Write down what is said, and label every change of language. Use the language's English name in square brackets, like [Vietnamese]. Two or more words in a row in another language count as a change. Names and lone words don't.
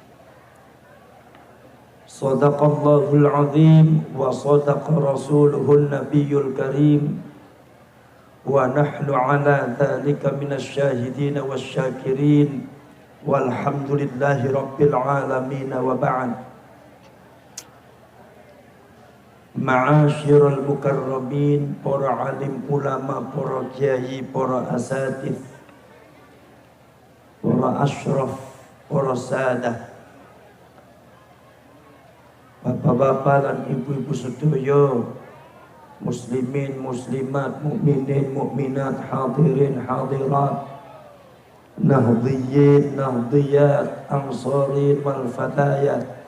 [Arabic] صدق الله العظيم وصدق رسوله النبي الكريم. ونحن على ذلك من الشاهدين والشاكرين والحمد لله رب العالمين وبعد. معاشر المكرمين, [Indonesian] para alim ulama, para kiai, para asatidz, para asyraf, para sadah, bapak-bapak dan ibu-ibu sedaya, muslimin, muslimat, mukminin, mukminat, hadirin, hadirat, nahdhiyin, nahdhiyat, [Arabic] أنصارين والفتيات,